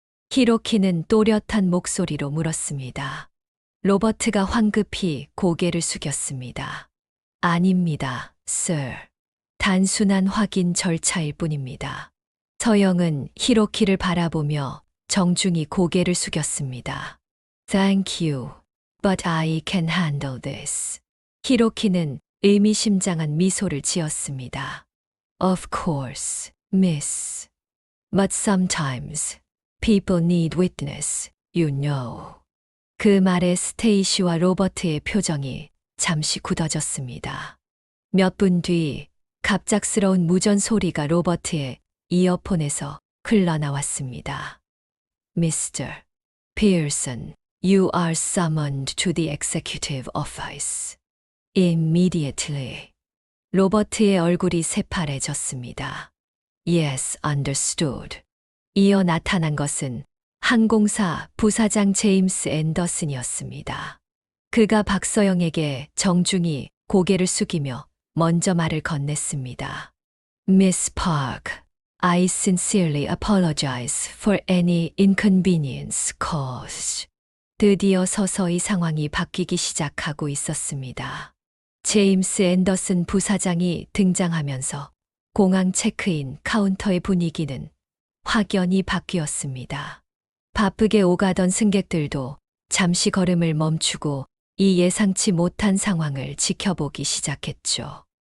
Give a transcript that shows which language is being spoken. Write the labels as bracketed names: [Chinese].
[Korean] 히로키는 또렷한 목소리로 물었습니다. 로버트가 황급히 고개를 숙였습니다. 아닙니다, sir. 단순한 확인 절차일 뿐입니다. 서영은 히로키를 바라보며 정중히 고개를 숙였습니다. [English] Thank you, but I can handle this. [Korean] 히로키는 의미심장한 미소를 지었습니다. [English] Of course, miss. But sometimes people need witness, you know. [Korean] 그 말에 스테이시와 로버트의 표정이 잠시 굳어졌습니다. 몇 분 뒤 갑작스러운 무전 소리가 로버트의 이어폰에서 흘러나왔습니다. [English] Mr. Pearson, you are summoned to the executive office. Immediately. [Korean] 로버트의 얼굴이 새파래졌습니다. [English] Yes, understood. [Korean] 이어 나타난 것은 항공사 부사장 제임스 앤더슨이었습니다. 그가 박서영에게 정중히 고개를 숙이며 먼저 말을 건넸습니다. [English] Miss Park, I sincerely apologize for any inconvenience caused. [Korean] 드디어 서서히 상황이 바뀌기 시작하고 있었습니다. 제임스 앤더슨 부사장이 등장하면서 공항 체크인 카운터의 분위기는 확연히 바뀌었습니다. 바쁘게 오가던 승객들도 잠시 걸음을 멈추고 이 예상치 못한 상황을 지켜보기 시작했죠.